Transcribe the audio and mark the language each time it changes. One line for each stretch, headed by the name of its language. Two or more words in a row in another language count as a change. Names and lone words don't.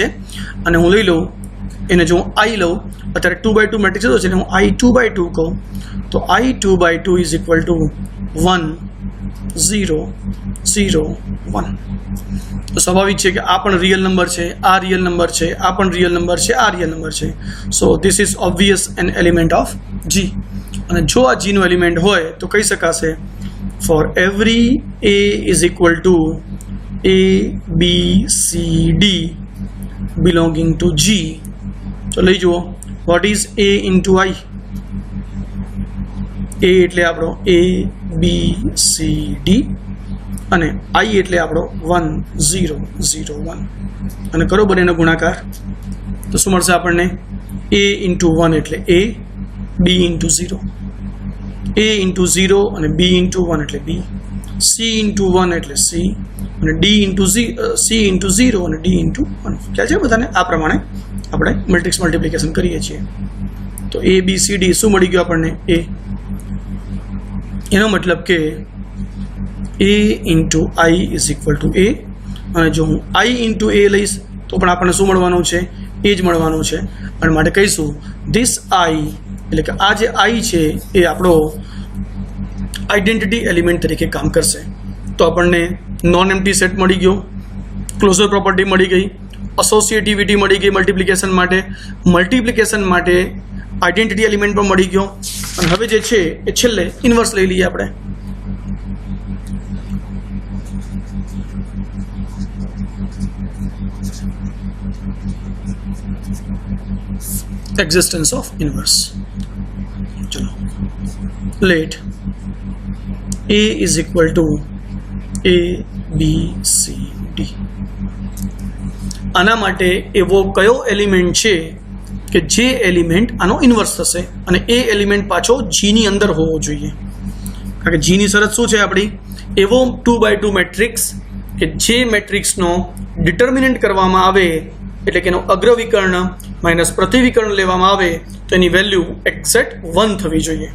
Gujarati: અને હું લઈ લઉં એને, જો હું આઈ લઉં, અત્યારે 2x2 મેટ્રિક્સ હતો છે, હું આઈ 2x2 કહું તો આઈ 2x2
English: is equal to
Gujarati: 1 0 0 1. તો સ્વાભાવિક છે કે આ પણ
English: real number
Gujarati: છે, આ
English: real number
Gujarati: છે, આ પણ
English: real number
Gujarati: છે, આ
English: real number
Gujarati: છે.
English: so this is obvious an element of G.
Gujarati: અને જો આ જીનું એલિમેન્ટ હોય તો કહી શકાશે
English: for every a is equal to a b c d belonging to g.
Gujarati: તો લઈ જુઓ,
English: what is a into i?
Gujarati: a એટલે આપણો a b c d અને i એટલે આપણો 1 0 0 1. અને કરો બંનેનો ગુણાકાર તો શું મળશે આપણને?
English: a into 1 એટલે a, b into 0, a into 0 અને b into 1 એટલે b, c into 1 એટલે c અને d into c into 0 અને d into 1.
Gujarati: ખ્યાલ છે બધાને? આ પ્રમાણે આપણે
English: matrix multiplication
Gujarati: કરીએ છીએ. તો a b c d શું મળી ગયું આપણને? a. એનો મતલબ કે
English: a into i is equal to a.
Gujarati: અને જો હું
English: i into a
Gujarati: લઈશ તો પણ આપણને શું મળવાનું છે? એ જ મળવાનું છે. અને માટે કહીશું ધીસ i, એટલે કે આ જે આઈ છે એ આપણો
English: identity element
Gujarati: તરીકે કામ કરશે. તો આપણને
English: non empty set
Gujarati: મળી ગયો,
English: closure property
Gujarati: મળી ગઈ, એસોસિએટિવિટી મળી ગઈ મલ્ટિપ્લિકેશન માટે, મલ્ટિપ્લિકેશન માટે
English: identity element
Gujarati: પણ મળી ગયો. અને હવે જે છે એ છેલ્લે ઇન્વર્સ લઈ લઈએ આપણે.
English: existence of inverse. चलो, let a is equal to a b c d.
Gujarati: આના માટે એવો કયો એલિમેન્ટ છે કે જે એલિમેન્ટ આનો ઇન્વર્સ થશે અને એ એલિમેન્ટ પાછો g ની અંદર હોવો જોઈએ? કારણ કે g ની શરત શું છે આપણી? એવો 2x2 મેટ્રિક્સ કે જે મેટ્રિક્સનો ડિટર્મિનન્ટ કરવામાં આવે, એટલે કે એનો અગ્રવિકર્ણ માઇનસ પ્રતિવિકર્ણ લેવામાં આવે તો એની વેલ્યુ એક્ઝેક્ટ 1 થવી જોઈએ.